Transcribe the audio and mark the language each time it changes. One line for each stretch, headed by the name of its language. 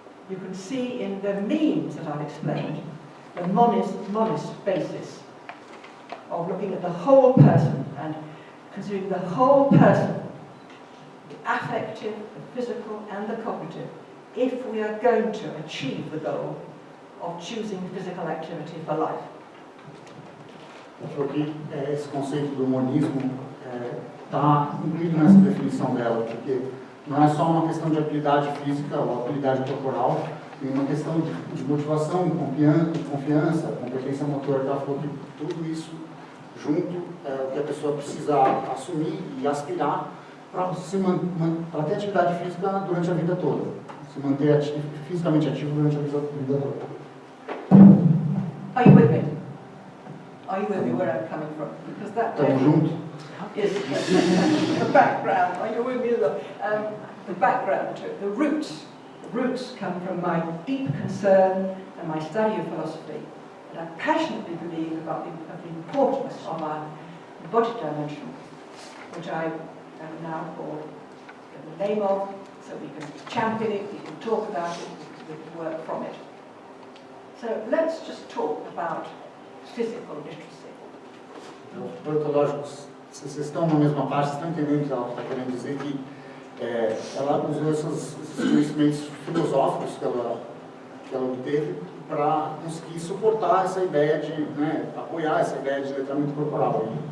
English: You can see in the means that I've explained, the monist basis of looking at the whole person and considering the whole person, the affective, the physical and the cognitive, if we are going to achieve the goal of choosing physical activity for life.
Portuguese: Porque esse conceito do monismo está incluído nessa definição dela, porque não é só uma questão de habilidade física ou habilidade corporal, tem uma questão de motivação, confiança, competência motora, que ela falou que tudo isso junto é o que a pessoa precisa assumir e aspirar para ter atividade física durante a vida toda, se manter fisicamente ativo durante a vida toda.
English: Are you with me? Are you with me where I'm coming from? Because that is the background. Are you with me? The background to it, the roots. The roots come from my deep concern and my study of philosophy. And I passionately believe about the importance of our body dimension, which I am now called the name of, so we can champion it, we can talk about it, we can work from it. So let's just talk about physical literacy.
Portuguese: Então, lógico, se vocês estão na mesma parte, vocês estão entendendo o que ela está querendo dizer, que ela usou esses conhecimentos filosóficos que ela obteve para conseguir suportar essa ideia de, apoiar essa ideia de letramento corporal.